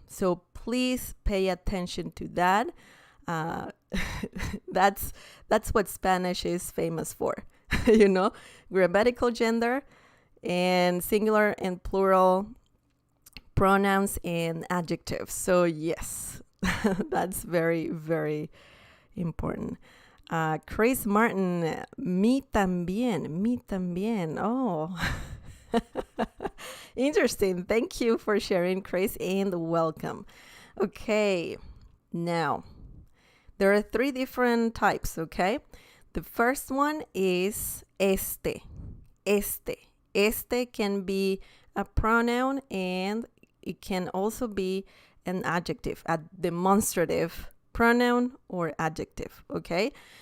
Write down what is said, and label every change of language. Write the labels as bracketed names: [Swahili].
[English] So please pay attention to that. That's what Spanish is famous for. You know, grammatical gender and singular and plural pronouns and adjectives. So yes, that's very, very important. [Spanish] Chris Martin, mi también. [English] Oh, interesting. Thank you for sharing, Chris, and welcome. Okay, now there are three different types, okay? The first one is este. Este can be a pronoun, and it can also be an adjective, a demonstrative pronoun or adjective, okay?